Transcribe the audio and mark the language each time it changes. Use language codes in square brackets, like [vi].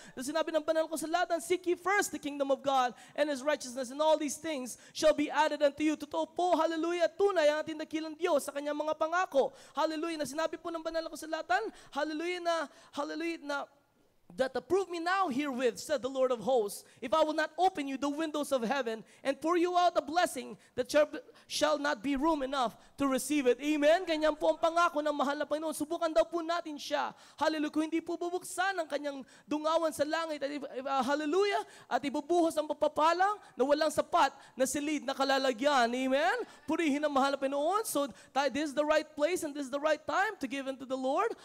[tl] Na sinabi ng banal na kasulatan, [en] seek ye first the kingdom of God and His righteousness, and all these things shall be added unto you. [tl] Totoo po, hallelujah, tunay ang ating dakilang Diyos sa kanyang mga pangako. [en] Hallelujah, [tl] na sinabi po ng banal na kasulatan, [en] hallelujah, na that approve me now herewith, said the Lord of hosts, if I will not open you the windows of heaven and pour you out a blessing that shall not be room enough to receive it. Amen? [tl] Ganyan po ang pangako ng mahal na Panginoon. Subukan daw po natin siya. Hallelujah. Kung hindi po bubuksan ang kanyang dungawan sa langit, hallelujah, at ibubuhos ang pagpapalang na walang sapat na silid na kalalagyan. Amen? Purihin ang mahal na Panginoon. [en] So, this is the right place and this is the right time to give unto the Lord.